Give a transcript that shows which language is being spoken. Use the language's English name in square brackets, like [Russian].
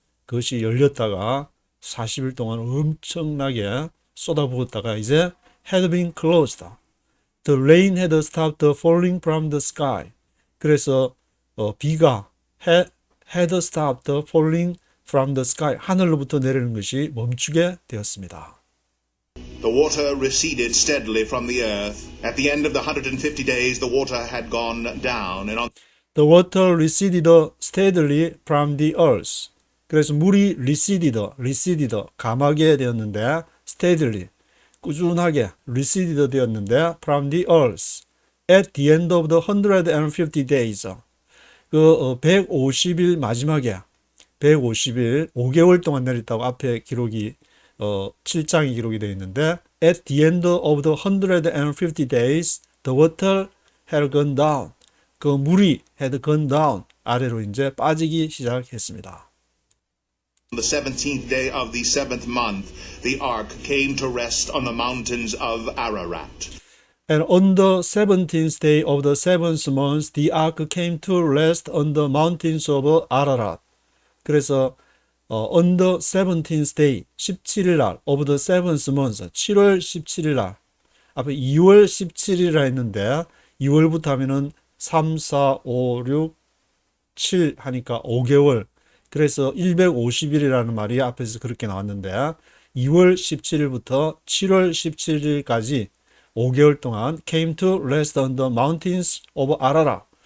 [Korean] 그것이 열렸다가 40일 동안 엄청나게 쏟아부었다가 이제 [English] had been closed. The rain had stopped falling from the sky. [Korean] 그래서 비가 [English] had stopped falling from the sky. [Korean] 하늘로부터 내리는 것이 멈추게 되었습니다. [English] The water receded steadily from the earth. At the end of the 150 days, the water had gone down, and on The water receded steadily from the earth. [Korean] 그래서 물이 receded, 감하게 되었는데, steadily, 꾸준하게 receded 되었는데, [English] from the earth. At the end of the 150 days. [Korean] 150일 마지막에, 150일, 5개월 동안 내렸다고 앞에 기록이, 7장이 기록이 되어 있는데, [English] at the end of the 150 days, the water had gone down. [Korean] 그 물이 [English] had gone down. [Korean] 아래로 이제 빠지기 시작했습니다. [English] On the 17th day of the 7th month, the ark came to rest on the mountains of Ararat. And on the 17th day of the 7th month, the ark came to rest on the mountains of Ararat. [Korean] 그래서 [English] on the 17th day, [Korean] 17일 날, [English] of the 7th month, [Korean] 7월 17일 날, 앞에 2월 17일이라 했는데 2월부터 하면은 3, 4, 5, 6, 7 하니까 5개월. 그래서 150일이라는 말이 앞에서 그렇게 나왔는데 2월 17일부터 7월 17일까지 5개월 동안 [English] came to rest on the mountains of Ararat.